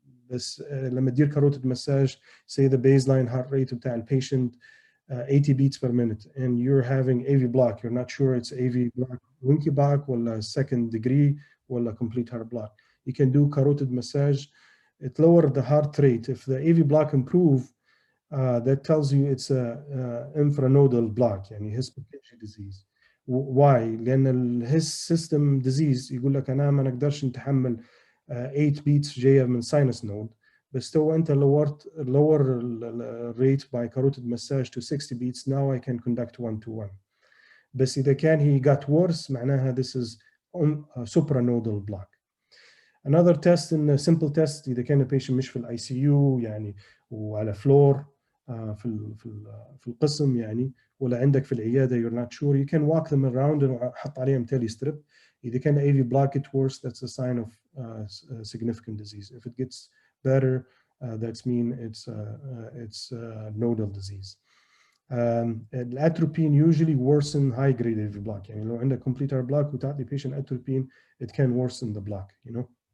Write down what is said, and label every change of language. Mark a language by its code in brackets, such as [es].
[ar] بس لما تدير [en] carotid massage, say the baseline heart rate [ar] بتاع البيشنت [en] 80 beats per minute and you're having AV block, you're not sure it's AV block winky block ولا second degree ولا complete heart block. You can do carotid massage. It lowered the heart rate. If the AV block improve, that tells you it's a infranodal block, يعني hypertension disease. Why? [ar] لأن [en] his system disease [ar] يقول لك أنا ما نقدرش نتحمل [en] 8 beats [ar] جاية من sinus node. بس تو أنت [en] lower rate by carotid massage to 60 beats. Now I can conduct 1-to-1. [ar] بس إذا كان [en] he got worse معناها this is supranodal block. Another test in a simple test [ar] إذا كان البيشنت مش في الاي سي يو يعني وعلى فلور في القسم يعني ولا عندك في العياده [en] you're not sure, you can walk them around [ar] وحط عليهم تيلي ستريب. إذا كان [en] AV block it worse, that's a sign of significant disease. If it gets better, that's mean it's nodal disease. الاتروبين usually worsen high grade AV block. [ar] يعني لو عندك [en] complete heart block وتعطي patient atropine, it can worsen the block, you know.